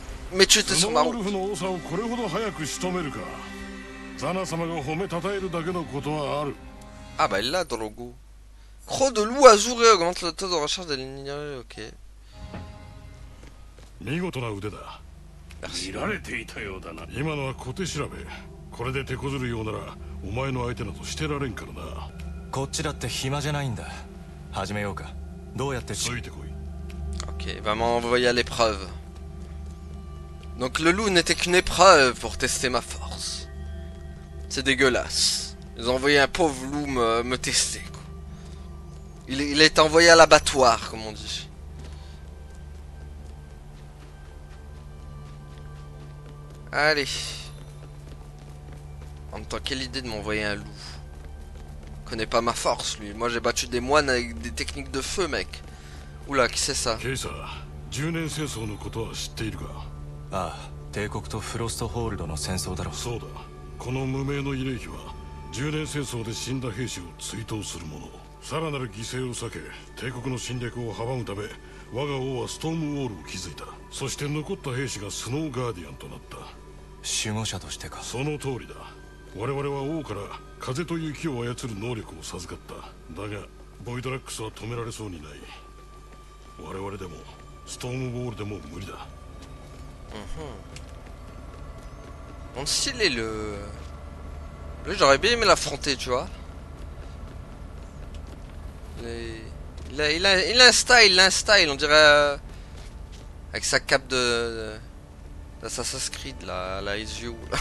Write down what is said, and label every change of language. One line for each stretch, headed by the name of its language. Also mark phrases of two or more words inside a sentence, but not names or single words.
French: Mais tu étais sur ma route. Ah bah il l'a dans le logo. Croc de loup azuré augmente le taux de recherche de l'ignoré, ok. Merci.
Japanese: 今のは小手調べ。これで手こずるようならお前の相手などしてられんからな。こっちだって暇じゃないんだ。始めようか。どうやってついてこい。
French: Ok, il va m'envoyer à l'épreuve. Donc le loup n'était qu'une épreuve pour tester ma force. C'est dégueulasse. Ils ont envoyé un pauvre loup me tester, quoi. Il est envoyé à l'abattoir, comme on dit. Allez. En même temps, quelle idée de m'envoyer un loup. Il connaît pas ma force, lui. Moi, j'ai battu des moines avec des techniques de feu, mec. Oula, qui c'est ça?
Japanese: 10 年戦争のことは知っているか？ああ、帝国とフロストホールドの戦争だろう。そうだ。この無名の慰霊碑は10年戦争で死んだ兵士を追悼するもの。さらなる犠牲を避け、帝国の侵略を阻むため、我が王はストームウォールを築いた。そして残った兵士がスノーガーディアンとなった。守護者としてか。その通りだ。我々は王から風と雪を操る能力を授かった。だがボイドラックスは止められそうにない。我々でもストームウォールでも無理だ。
French: Mon style est le... Lui, j'aurais bien aimé l'affronter, tu vois. Il a un style, on dirait... avec sa cape d'Assassin's Creed, là, la Ezio.